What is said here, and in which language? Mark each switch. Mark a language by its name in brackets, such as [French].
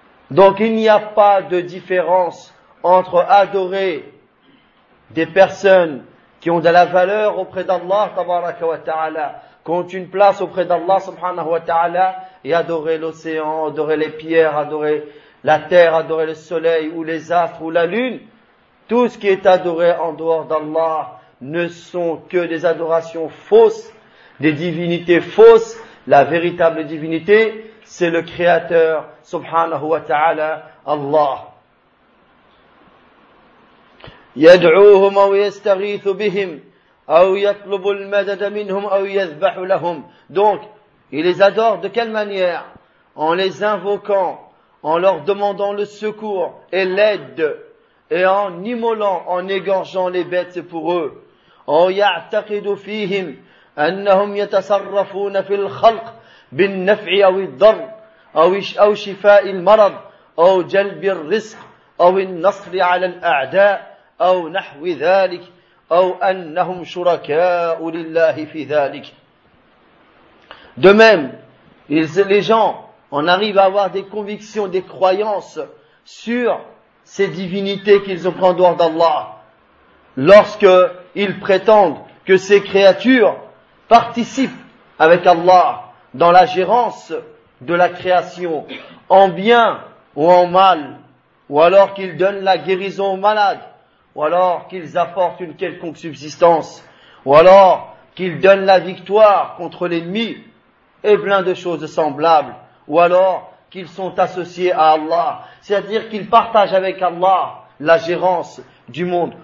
[French] Donc il n'y a pas de différence entre adorer des personnes qui ont de la valeur auprès d'Allah, tabaraka wa ta'ala, qui ont une place auprès d'Allah, subhanahu wa ta'ala, et adorer l'océan, adorer les pierres, adorer la terre, adorer le soleil, ou les astres, ou la lune. Tout ce qui est adoré en dehors d'Allah ne sont que des adorations fausses, des divinités fausses. La véritable divinité, c'est le Créateur, subhanahu wa ta'ala, Allah. [Arabic] يدعوهم أو يستغيث بهم أو يطلب المدد منهم أو يذبح لهم. [French] Donc, ils les adorent de quelle manière? En les invoquant, en leur demandant le secours et l'aide, et en immolant, en égorgeant les bêtes pour eux. [Arabic] أو يعتقد فيهم أنهم يتصرفون في الخلق بالنفع أو الضر أو شفاء المرض أو جلب الرزق أو النصر على الأعداء أو نحو ذلك أو أنهم شركاء لله في ذلك. [French] De même, les gens en arrivent à avoir des convictions, des croyances sur ces divinités qu'ils ont pris en dehors d'Allah, lorsque ils prétendent que ces créatures participent avec Allah dans la gérance de la création, en bien ou en mal, ou alors qu'ils donnent la guérison aux malades, ou alors qu'ils apportent une quelconque subsistance, ou alors qu'ils donnent la victoire contre l'ennemi, et plein de choses semblables, ou alors qu'ils sont associés à Allah, c'est-à-dire qu'ils partagent avec Allah la gérance du monde.